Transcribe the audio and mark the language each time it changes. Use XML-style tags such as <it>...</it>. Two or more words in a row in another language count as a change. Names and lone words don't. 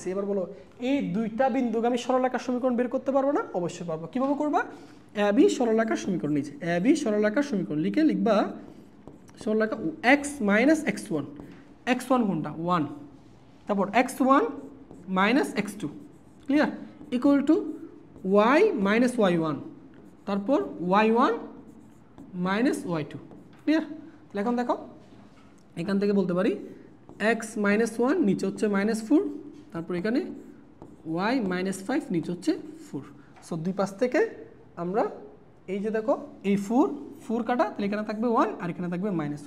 <bn>এবার বলো এই দুইটা বিন্দুগামী সরলরেখার সমীকরণ বের করতে পারবো না, অবশ্যই পারবো। কিভাবে করবা, এ বি সরলরেখার সমীকরণ নিচে, এ বি সরলরেখার সমীকরণ লিখবা সরলরেখা x - x1, x1 কোনটা 1, তারপর x1 - x2, ক্লিয়ার,</bn> <en>equal to</en> <bn>y - y1, তারপর y1 - y2,</bn> <en>ক্লিয়ার।</en> <bn>তাহলে এখন দেখো এখান থেকে বলতে পারি x - 1 নিচে হচ্ছে -4, তারপর এখানে y - 5 নিচে হচ্ছে 4। সো দুই পাশ থেকে আমরা এই যে দেখো এই 4 কাটা, তাহলে এখানে থাকবে 1 আর এখানে থাকবে -1।</bn>